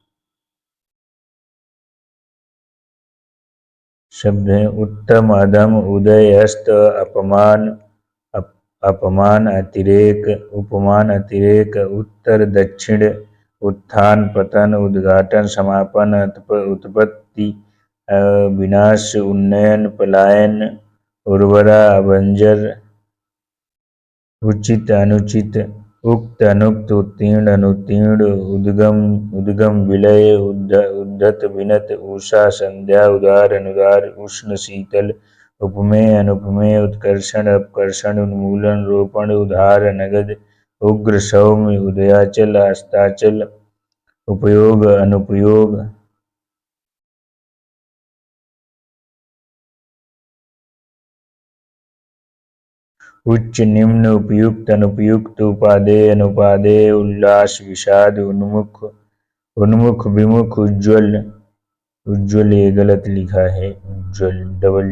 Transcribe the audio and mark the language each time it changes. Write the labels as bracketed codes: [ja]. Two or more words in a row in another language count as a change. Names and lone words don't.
[hi] शब्द हैं उत्तम, अधम, उदय, अस्त, अपमान, अपमान, अतिरेक, उपमान, अतिरेक, उत्तर, दक्षिण, उत्थान, पतन, उद्घाटन, समापन, उत्पत्ति, विनाश, उन्नयन, पलायन, उर्वरा, अबंजर, उचित, अनुचित, उक्त, अनुक्त, उत्तीर्ण, अनुत्तीर्ण, उद्गम, विलय, उद्धत, विनत, उषा, संध्या, उदार, अनुदार, उष्ण, शीतल, उपमेय, अनुपमेय, उत्कर्षण, अपकर्षण, उन्मूलन, रोपण, उधार, नगद, उग्र, सौम्य, उदयाचल, अस्ताचल, उपयोग, अनुपयोग। उच्च, निम्न, उपयुक्त, अनुपयुक्त, उपादेय, अनुपादेय, उल्लास, विषाद, उन्मुख, उन्मुख, विमुख, उज्ज्वल, उज्ज्वल ये गलत लिखा है, उज्ज्वल डबल